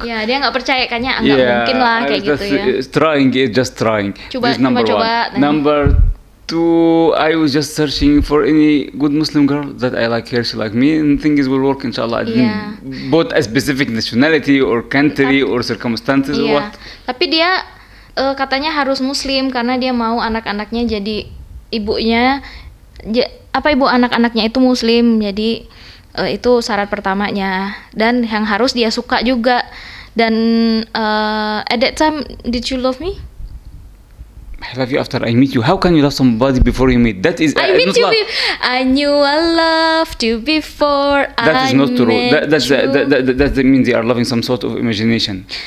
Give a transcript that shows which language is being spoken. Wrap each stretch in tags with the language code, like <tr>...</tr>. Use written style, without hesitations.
<id>Ya, dia nggak percaya, kayaknya nggak mungkin lah kayak gitu ya.</id> <en>Just trying.</en> <id>Coba,</id> <en>This number</en> <id>coba,</id> <en>one. Number two, I was just searching for any good Muslim girl that I like her, she like me, and things will work inshallah. I didn't both a specific nationality or country or circumstances or what.</en> <id>Tapi dia katanya harus Muslim karena dia mau anak-anaknya jadi ibunya, ibu anak-anaknya itu Muslim. Jadi itu syarat pertamanya, dan yang harus dia suka juga.</id> <en>Dan at that time, did you love me? I love you after I meet you. How can you love somebody before you meet? That is I meet you. I knew I loved you before. That is not true. That means they are loving some sort of imagination.</en>